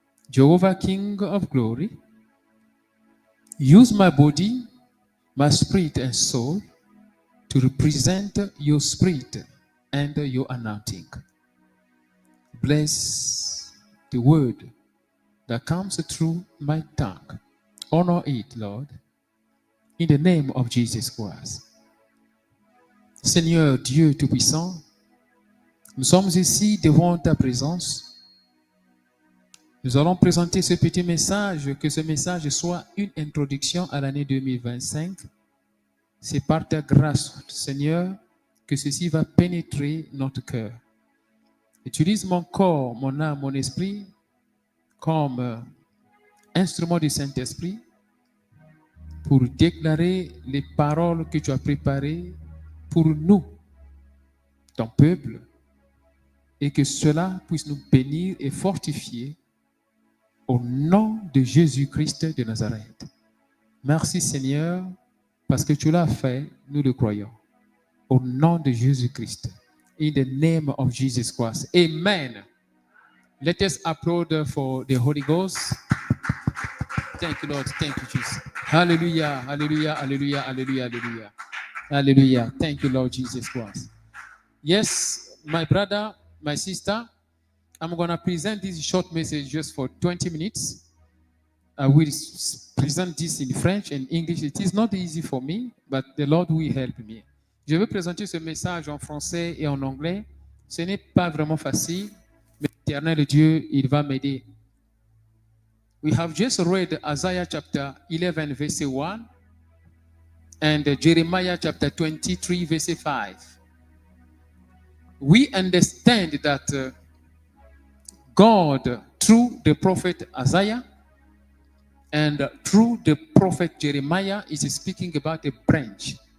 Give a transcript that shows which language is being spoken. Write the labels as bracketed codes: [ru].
[en] Jehovah, King of glory, use my body, my spirit and soul to represent your spirit and your anointing. Bless the word that comes through my tongue. Honor it, Lord, in the name of Jesus Christ. [fr] Seigneur Dieu Tout-Puissant, nous sommes ici devant ta présence. Nous allons présenter ce petit message, que ce message soit une introduction à l'année 2025. C'est par ta grâce, Seigneur, que ceci va pénétrer notre cœur. Utilise mon corps, mon âme, mon esprit comme instrument du Saint-Esprit pour déclarer les paroles que tu as préparées pour nous, ton peuple, et que cela puisse nous bénir et fortifier au nom de Jésus-Christ de Nazareth. Merci Seigneur, parce que tu l'as fait, nous le croyons. Au nom de Jésus-Christ. [en] In the name of Jesus Christ. Amen. Let us applaud for the Holy Ghost. Thank you, Lord. Thank you, Jesus. Hallelujah, hallelujah, hallelujah, hallelujah, hallelujah. Hallelujah. Thank you, Lord Jesus Christ. Yes, my brother, my sister, I'm going to present this short message just for 20 minutes. I will present this in French and English. It is not easy for me, but the Lord will help me. [fr] Je vais présenter ce message en français et en anglais. Ce n'est pas vraiment facile, mais l'Éternel Dieu, il va m'aider. [en] We have just read Isaiah chapter 11, verse 1, and Jeremiah chapter 23, verse 5. We understand that God, through the prophet Isaiah and through the prophet Jeremiah, is speaking about a branch.